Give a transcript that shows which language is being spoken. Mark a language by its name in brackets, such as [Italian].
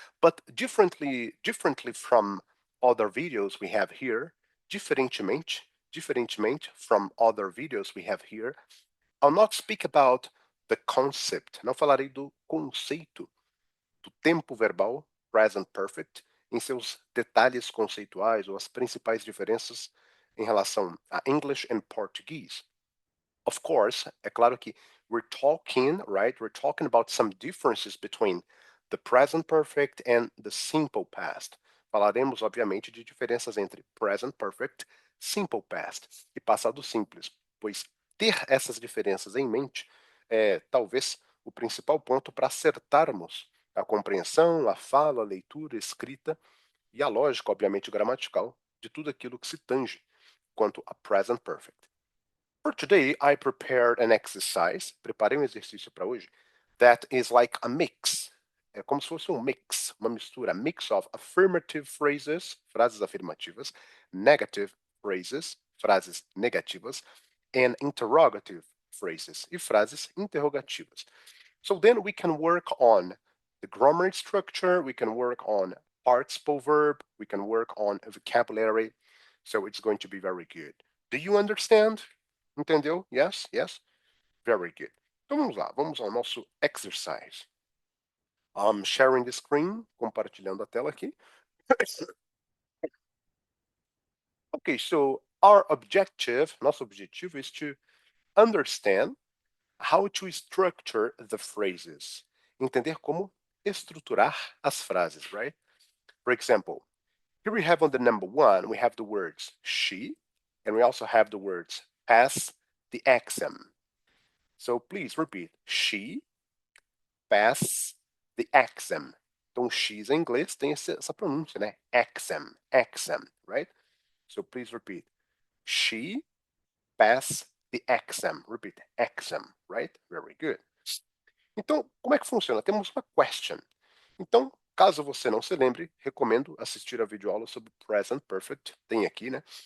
[English] But differently from other videos we have here, [Portuguese] diferentemente [English] from other videos we have here, I'll not speak about the concept, [Portuguese] não falarei do conceito do tempo verbal present perfect em seus detalhes conceituais ou as principais diferenças em relação a [English] English and Portuguese. Of course, [Portuguese] é claro que [English] we're talking about some differences between the present perfect and the simple past. [Portuguese] Falaremos, obviamente, de diferenças entre present perfect, simple past e passado simples, pois ter essas diferenças em mente é talvez o principal ponto para acertarmos a compreensão, a fala, a leitura, a escrita e a lógica, obviamente, gramatical de tudo aquilo que se tange quanto a present perfect. [English] For today, I prepared an exercise, [Portuguese] preparei um exercício para hoje, [English] that is like a mix. [Portuguese] É como se fosse um mix, uma mistura, [English] mix of affirmative phrases, [Portuguese] frases afirmativas, [English] negative phrases, [Portuguese] frases negativas, [English] and interrogative phrases, [Portuguese] e frases interrogativas. [English] So then we can work on the grammar structure, we can work on participle verb, we can work on a vocabulary, so it's going to be very good. Do you understand? [Portuguese] Entendeu? [English] Yes? Yes? Very good. [Portuguese] Então vamos lá, vamos ao nosso [English] exercise. I'm sharing the screen, [Portuguese] compartilhando a tela aqui. [English] Okay, so our objective, [Portuguese] nosso objetivo [English] is to understand how to structure the phrases. [Portuguese] Entender como estruturar as frases, right? [English] For example, here we have on the number one, we have the words she, and we also have the words pass the exam. So please repeat, she pass the exam. [Portuguese] Então, X em inglês tem essa pronúncia, né? [English] Exam, exam, right? So please repeat. She pass the exam. Repeat, exam, right? Very good. [Portuguese] Então, como é que funciona? Temos uma question. Então, caso você não se lembre, recomendo assistir a videoaula sobre present perfect, tem aqui, né?